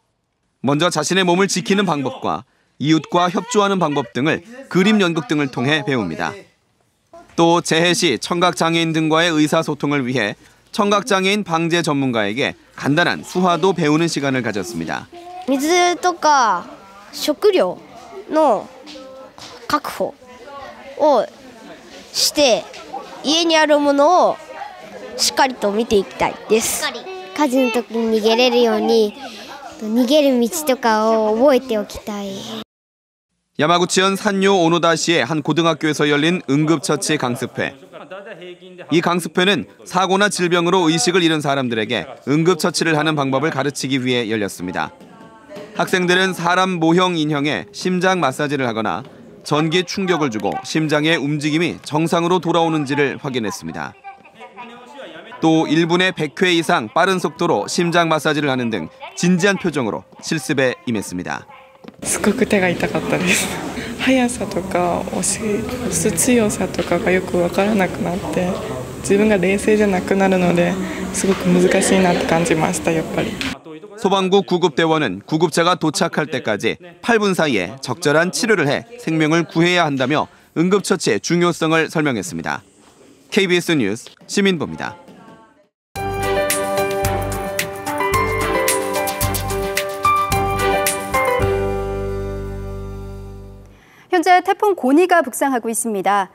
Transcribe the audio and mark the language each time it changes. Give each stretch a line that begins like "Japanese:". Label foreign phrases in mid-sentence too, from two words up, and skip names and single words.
Korean: 먼저 자신의 몸을 지키는 방법과 이웃과 협조하는 방법 등을 그림 연극 등을 통해 배웁니다. 또 재해 시 청각장애인 등과의 의사소통을 위해 청각장애인 방제 전문가에게 간단한 수화도 배우는 시간을 가졌습니다.
Japanese: 水とか食料の確保をして家にあるものをしっかりと見ていきたいです。火事の時に逃げれるように逃げる道とかを覚えておきたい。
Korean: 야마구치현 산요 오노다시의 한 고등학교에서 열린 응급처치 강습회. 이 강습회는 사고나 질병으로 의식을 잃은 사람들에게 응급처치를 하는 방법을 가르치기 위해 열렸습니다. 학생들은 사람 모형 인형에 심장 마사지를 하거나 전기 충격을 주고 심장의 움직임이 정상으로 돌아오는지를 확인했습니다. 또 1분에 100회 이상 빠른 속도로 심장 마사지를 하는 등 진지한 표정으로 실습에 임했습니다.
Japanese: すごく手が痛かったです。速さとか押す強さとかがよく分からなくなって自分が冷静じゃなくなるのですごく難しいなって感じましたやっぱり。
Korean: 소방국 구급대원은 구급차가 도착할 때까지 8분 사이에 적절한 치료를 해 생명을 구해야 한다며 응급처치의 중요성을 설명했습니다. KBS 뉴스 시민보입니다. 현재 태풍 고니가 북상하고 있습니다.